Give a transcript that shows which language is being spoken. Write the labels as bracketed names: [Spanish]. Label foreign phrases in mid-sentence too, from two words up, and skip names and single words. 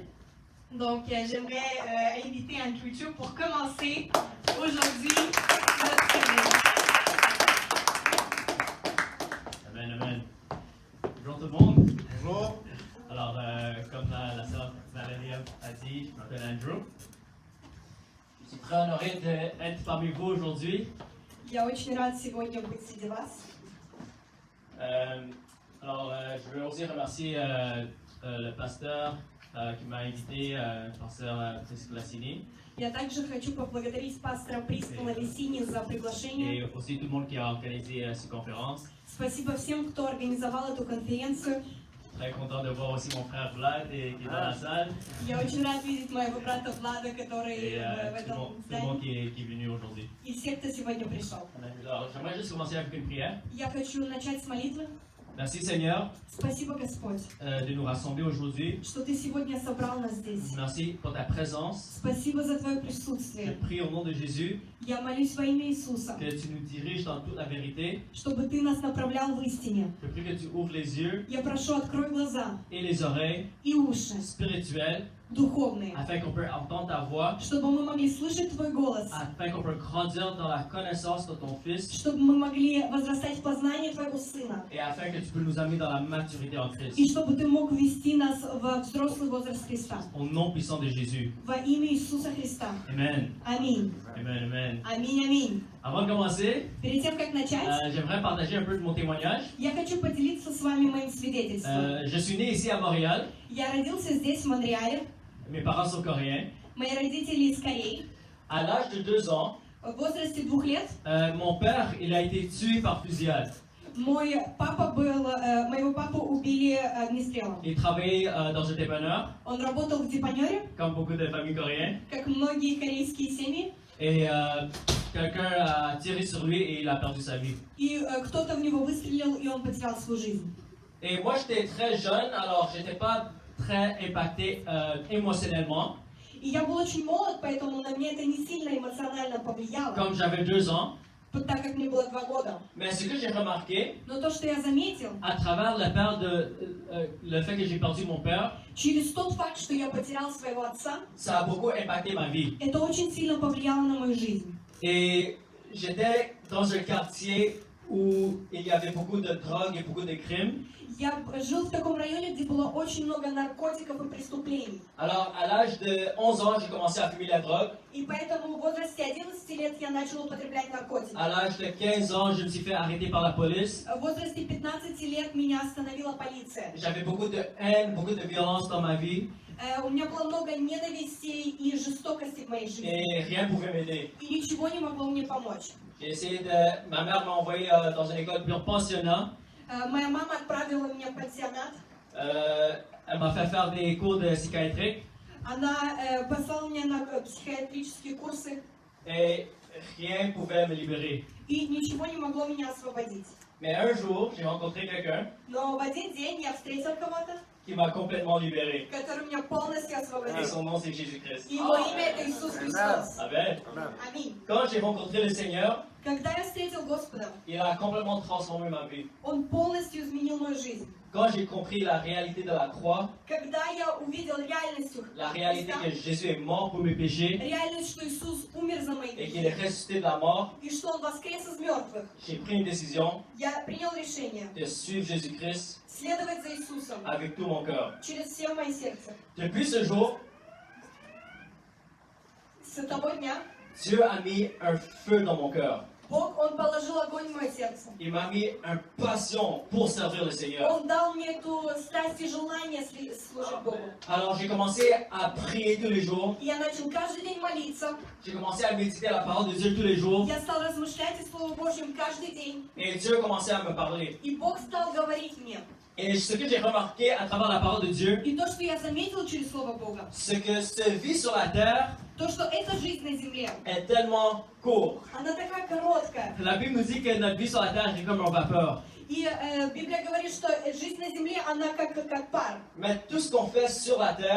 [French] Donc, j'aimerais inviter Andrew Cho pour commencer aujourd'hui notre service. Amen, amen. Bonjour tout le monde. Bonjour. Alors, comme la sœur Valérie a dit, je m'appelle Andrew. Je suis très honoré d'être parmi vous aujourd'hui. [Russian] Я очень рад сегодня быть среди вас. [French] Je veux aussi remercier le pasteur qui m'a invité, pasteur Priscilla Lassini, [Russian] Я также хочу поблагодарить пастора Прискала Лисини за приглашение. [French] et aussi tout le monde qui a organisé cette conférence. [Russian] Спасибо всем, кто организовал эту конференцию. [French] Très content de voir aussi mon frère Vlad qui est dans la salle [Russian] Я очень рад видеть моего брата Влада, который [French] et [Russian] в [French] tout [Russian] этом [French] le monde [Russian] здании, [French] qui est venu aujourd'hui. [Russian] и всех, кто сегодня пришел. [French] Alors, j'aimerais juste commencer avec une prière. [Russian] Я хочу начать с молитвы. [French] Merci Seigneur [Russian] Спасибо, Господь, [French] de nous rassembler aujourd'hui. [Russian] что Ты сегодня собрал нас здесь. [French] Merci pour ta présence. [Russian] Спасибо за Твое [French] Je [Russian] присутствие. [French] prie au nom de Jésus [Russian] Я молюсь во имя Иисуса, [French] que tu nous diriges dans toute la vérité. [Russian] чтобы Ты нас направлял в истине. [French] Je prie que tu ouvres les yeux [Russian] Я прошу, открой глаза [French] et les oreilles [Russian] и уши [French] spirituelles [Russian] духовные, [French] afin qu'on puisse entendre ta voix, [Russian] чтобы мы могли слышать Твой голос, [French] afin qu'on puisse grandir dans la connaissance de ton Fils [Russian] чтобы мы могли возрастать в познании Твоего Сына, [French] et afin que tu peux nous amener dans la maturité en Christ. [Russian] и чтобы Ты мог ввести нас во взрослый возраст Христа. [French] Au nom puissant de Jésus. [Russian] Во имя Иисуса Христа. [French] Amen. [Russian] Аминь. [French] Amen, amen. [Russian] Аминь, аминь. [French] Avant de commencer, [Russian] Перед тем, как начать, [French] j'aimerais partager un peu de mon témoignage. [Russian] я хочу поделиться с вами моим свидетельством. [French] Je suis né ici à Montréal. [Russian] Я родился здесь, в Монреале. [French] Mes parents sont coréens. [Russian] Мои родители из Кореи. [French] À l'âge de 2 ans, [Russian] В возрасте 2 лет [French] mon père il a été tué par fusillade. [Russian] моего папу убили огнестрелом. [French] Il travaillait dans un dépanneur, [Russian] Он работал в депанере, [French] comme beaucoup de familles coréennes. [Russian] как многие корейские семьи. [French] Et quelqu'un a tiré sur lui et il a perdu sa vie. [Russian] И кто-то в него выстрелил, и он потерял свою жизнь. [French] Et moi j'étais très jeune, alors j'étais pas très impacté émotionnellement. [Russian] И я был очень молод, поэтому на меня это не сильно эмоционально повлияло, [French] Comme j'avais 2 ans. [Russian] так как мне было 2 года. [French] Mais ce que j'ai remarqué, [Russian] Но то, что я заметил, [French] à travers le fait que j'ai perdu mon père, [Russian] через тот факт, что я потерял своего отца, [French] ça a beaucoup impacté ma vie. [Russian] это очень сильно повлияло на мою жизнь. [French] Et j'étais dans un quartier où il y avait beaucoup de drogue et beaucoup de crimes. [Russian] Я жил в таком районе, где было очень много наркотиков и преступлений. [French] Alors, à l'âge de 11 ans, j'ai commencé à fumer la drogue. [Russian] И поэтому в возрасте 11 лет я начал употреблять наркотики. [French] À l'âge de 15 ans, je me suis fait arrêter par la police. [Russian] В возрасте 15 лет меня остановила полиция. [French] J'avais beaucoup de haine, beaucoup de violence dans ma vie. [Russian] У меня было много ненависти и жестокости в моей жизни. [French] Et rien ne pouvait m'aider. [Russian] И ничего не могло мне помочь. [French] Ma mère m'a envoyé dans une école pure pensionnat. [Russian] Моя мама отправила меня в пансионат. [French] Elle m'a fait faire des cours de psychiatrique. [Russian] Она послала меня на психиатрические курсы. [French] Et rien ne pouvait me libérer. [Russian] И ничего не могло меня освободить. [French] Mais un jour, j'ai rencontré quelqu'un [Russian] Но в один день я встретил кого-то, [French] qui m'a complètement libéré. [Russian] который меня полностью [French] Et [Russian] освободил. [French] son nom, c'est Jésus-Christ. [Russian] И его имя это Иисус Христос. [French] Amen. [Russian] Аминь. [French] Quand j'ai rencontré le Seigneur, [Russian] Когда я встретил Господа, [French] il a complètement transformé ma vie. [Russian] Он полностью изменил мою жизнь. [French] Quand j'ai compris la réalité de la croix, [Russian] Когда я увидел реальность [French] la réalité [Russian] Христа, [French] que Jésus est mort pour mes péchés [Russian] реальность, что Иисус умер за мои [French] et qu'il est [Russian] грехи, [French] ressuscité de la mort, [Russian] и что Он воскрес из мертвых, [French] j'ai pris une décision [Russian] я принял решение [French] de suivre Jésus-Christ [Russian] следовать за Иисусом [French] avec tout mon cœur. [Russian] через все мое сердце. [French] Depuis ce jour, [Russian] С того дня [French] Dieu a mis un feu dans mon cœur. [Russian] Бог, Он положил огонь в мое сердце. [French] Il m'a mis une passion pour servir le Seigneur. [Russian] Он дал мне эту страсть и желание служить Богу. [French] Alors j'ai commencé à prier tous les jours. [Russian] И я начал каждый день молиться. [French] J'ai commencé à méditer la parole de Dieu tous les jours. [Russian] Я стал размышлять о Слове Божьем каждый день. [French] Et Dieu a commencé à me parler. [Russian] И Бог стал говорить мне. [French] Et ce que j'ai remarqué à travers la parole de Dieu, [Russian] И то, что я заметил через Слово Бога, [French] c'est que cette vie sur la terre [Russian] то, что эта жизнь на земле, [French] est tellement courte. [Russian] она такая короткая. [French] La Bible nous dit que notre vie sur la terre est comme un vapeur. [Russian] И Библия говорит, что жизнь на земле, она как пар. [French] Mais tout ce qu'on fait sur la terre,